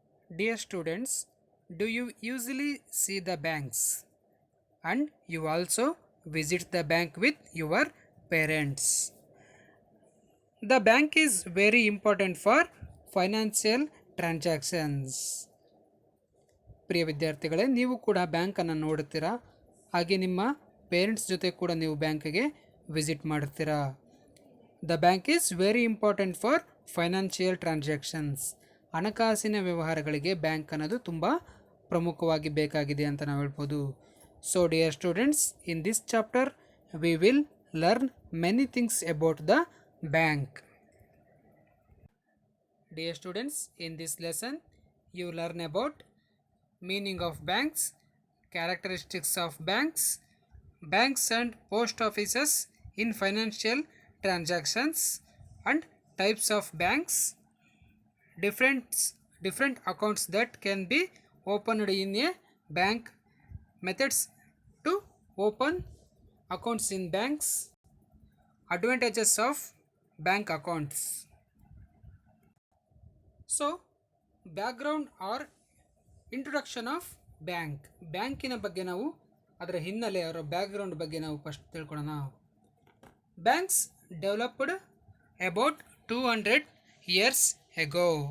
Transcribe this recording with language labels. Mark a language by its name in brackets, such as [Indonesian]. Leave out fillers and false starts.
[English] Dear students, do you usually see the banks? And you also visit the bank with your parents. The bank is very important for financial transactions. [Kannada] ಪ್ರಿಯ ವಿದ್ಯಾರ್ಥಿಗಳೇ, ನೀವು ಕೂಡ ಬ್ಯಾಂಕನ್ನು ನೋಡುತ್ತೀರಾ, ಹಾಗೆ ನಿಮ್ಮ parents ಜೊತೆ ಕೂಡ ನೀವು ಬ್ಯಾಂಕಿಗೆ ವಿಸಿಟ್ ಮಾಡುತ್ತೀರಾ. [English] The bank is very important for financial transactions. [Kannada] ಹಣಕಾಸಿನ ವ್ಯವಹಾರಗಳಿಗೆ ಬ್ಯಾಂಕ್ ಅನ್ನೋದು ತುಂಬ ಪ್ರಮುಖವಾಗಿ ಬೇಕಾಗಿದೆ ಅಂತ ನಾವು ಹೇಳ್ಬೋದು. [English] So dear students, in this chapter we will learn many things about the bank. Dear students, in this lesson you learn about meaning of banks, characteristics of banks, banks and post offices in financial transactions, and types of banks, different accounts that can be opened in a bank, methods to open accounts in banks, advantages of bank accounts. So background or introduction of bank. [Kannada] ಬ್ಯಾಂಕಿನ ಬಗ್ಗೆ ನಾವು ಅದರ ಹಿನ್ನೆಲೆ ಅವರ background ಬಗ್ಗೆ ನಾವು first ತಿಳ್ಕೊಳ್ಳೋಣ. [English] Banks developed about 200 years ago.